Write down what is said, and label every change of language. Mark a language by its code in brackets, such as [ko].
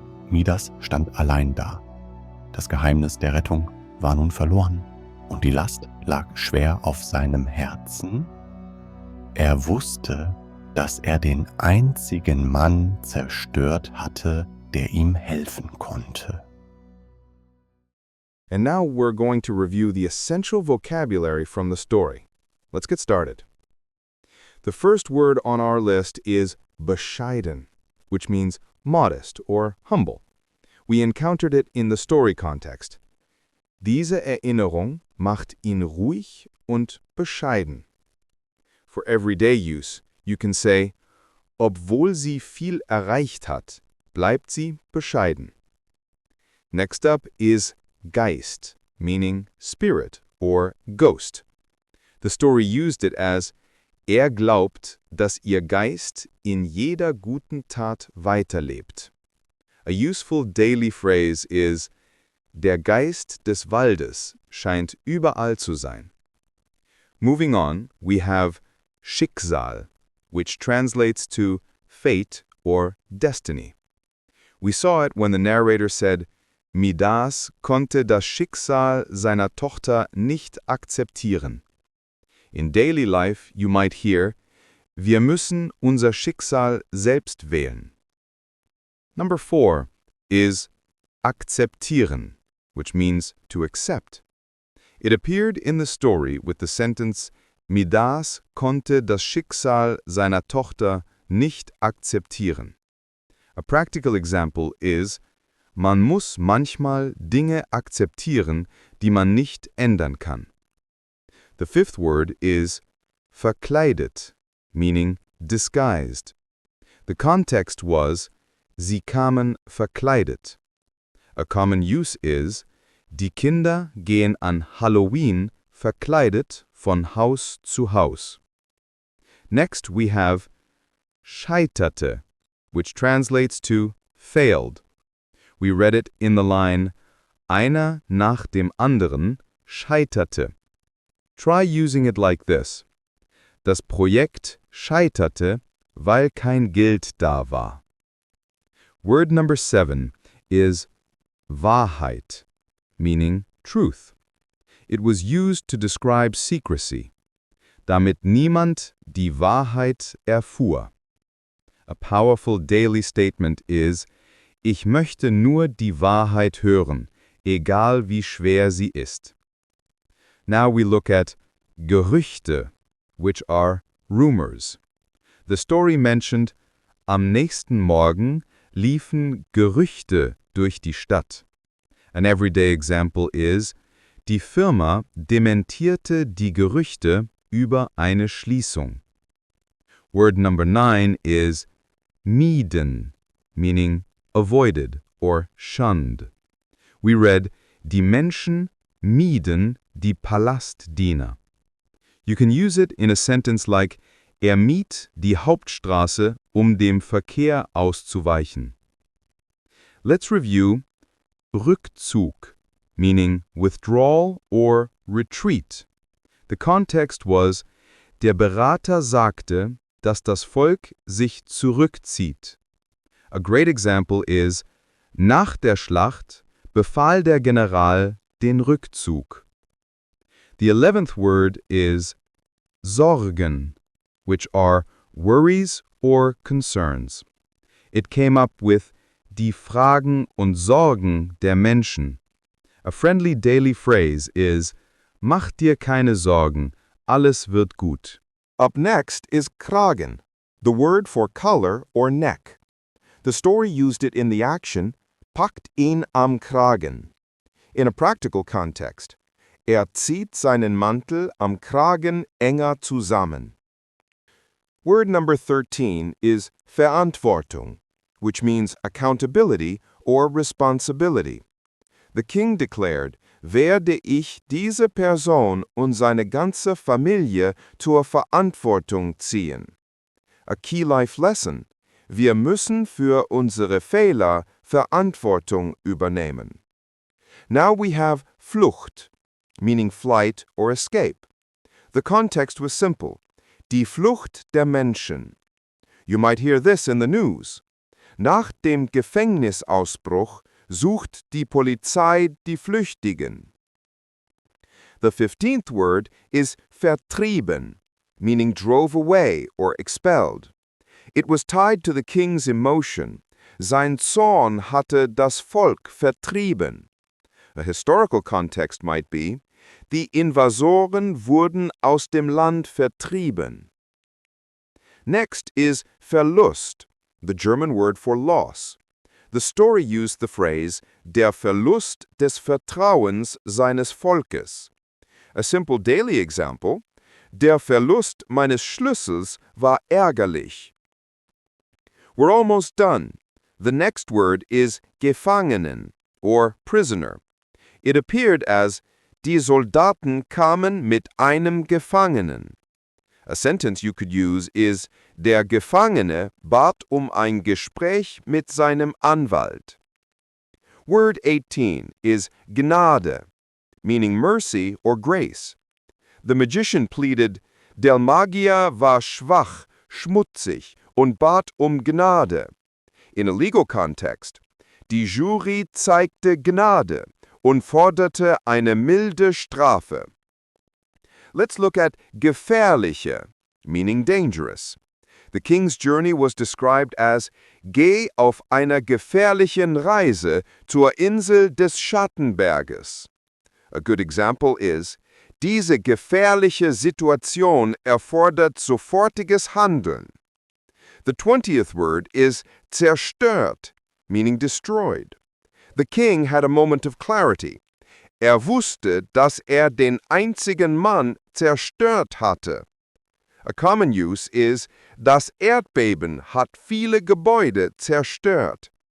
[de] Midas stand allein da. Das Geheimnis der Rettung war nun verloren und die Last lag schwer auf seinem Herzen. Er wusste, dass er den einzigen Mann zerstört hatte, der ihm helfen konnte. [en] And now we're going to review the essential vocabulary from the story. Let's get started. The first word on our list is bescheiden, which means modest or humble. We encountered it in the story context. [de] Diese Erinnerung macht ihn ruhig und bescheiden. [en] For everyday use, you can say, [de] obwohl sie viel erreicht hat, bleibt sie bescheiden. [en] Next up is Geist, meaning spirit or ghost. The story used it as, [de] glaubt, dass ihr Geist in jeder guten Tat weiterlebt. [en] A useful daily phrase is, [de] der Geist des Waldes scheint überall zu sein. [en] Moving on, we have Schicksal, which translates to fate or destiny. We saw it when the narrator said, [de] Midas konnte das Schicksal seiner Tochter nicht akzeptieren. [en] In daily life, you might hear, [de] wir müssen unser Schicksal selbst wählen. [en] Number 4 is akzeptieren, which means to accept. It appeared in the story with the sentence, [de] Midas konnte das Schicksal seiner Tochter nicht akzeptieren. [en] A practical example is, [de] man muss manchmal Dinge akzeptieren, die man nicht ändern kann. [en] The fifth word is verkleidet, meaning disguised. The context was, [de] sie kamen verkleidet. [en] A common use is, [de] die Kinder gehen an Halloween verkleidet von Haus zu Haus. [en] Next we have scheiterte, which translates to failed. We read it in the line, [de] einer nach dem anderen scheiterte. [en] Try using it like this. [de] Das Projekt scheiterte, weil kein Geld da war. [en] Word number 7 is Wahrheit, meaning truth. It was used to describe secrecy, [de] damit niemand die Wahrheit erfuhr. [en] A powerful daily statement is, [de] ich möchte nur die Wahrheit hören, egal wie schwer sie ist. [en] Now we look at Gerüchte, which are rumors. The story mentioned, [de] am nächsten Morgen liefen Gerüchte durch die Stadt. [en] An everyday example is, [de] die Firma dementierte die Gerüchte über eine Schließung. [en] Word number 9 is mieden, meaning avoided or shunned. We read, [de] die Menschen mieden die Palastdiener. [en] You can use it in a sentence like, [de] mied die Hauptstraße, dem Verkehr auszuweichen. [en] Let's review Rückzug, meaning withdrawal or retreat. The context was, [de] der Berater sagte, dass das Volk sich zurückzieht. [en] A great example is, [de] nach der Schlacht befahl der General den Rückzug. [en] The 11th word is Sorgen, which are worries or concerns. It came up with [de] die Fragen und Sorgen der Menschen. [en] A friendly daily phrase is, [de] mach dir keine Sorgen, alles wird gut. [en] Up next is Kragen, the word for collar or neck. The story used it in the action, [de] packt ihn am Kragen. [en] In a practical context, [de] zieht seinen Mantel am Kragen enger zusammen. [en] Word number 13 is Verantwortung, which means accountability or responsibility. The king declared, [de] werde ich diese Person und seine ganze Familie zur Verantwortung ziehen. [en] A key life lesson. [de] Wir müssen für unsere Fehler Verantwortung übernehmen. [en] Now we have Flucht, meaning flight or escape. The context was simple. [de] Die Flucht der Menschen. [en] You might hear this in the news. [de] Nach dem Gefängnisausbruch sucht die Polizei die Flüchtigen. [en] The 15th word is vertrieben, meaning drove away or expelled. It was tied to the king's emotion. [de] Sein Zorn hatte das Volk vertrieben. [en] A historical context might be, [de] die Invasoren wurden aus dem Land vertrieben. [en] Next is Verlust, the German word for loss. The story used the phrase, [de] der Verlust des Vertrauens seines Volkes. [en] A simple daily example, [de] der Verlust meines Schlüssels war ärgerlich. [en] We're almost done. The next word is Gefangenen, or prisoner. It appeared as, [de] die Soldaten kamen mit einem Gefangenen. [en] A sentence you could use is, [de] der Gefangene bat ein Gespräch mit seinem Anwalt. [en] Word 18 is Gnade, meaning mercy or grace. The magician pleaded, [de] der Magier war schwach, schmutzig und bat Gnade. [en] In a legal context, [de] die Jury zeigte Gnade und forderte eine milde Strafe. [en] Let's look at gefährliche, meaning dangerous. The king's journey was described as [de] geh auf einer gefährlichen Reise zur Insel des Schattenberges. [en] A good example is, [de] diese gefährliche Situation erfordert sofortiges Handeln. [en] The 20th word is zerstört, meaning destroyed. The king had a moment of clarity. [de] Wusste, dass den einzigen Mann zerstört hatte. [en] A common use is, [de] das Erdbeben hat viele Gebäude zerstört.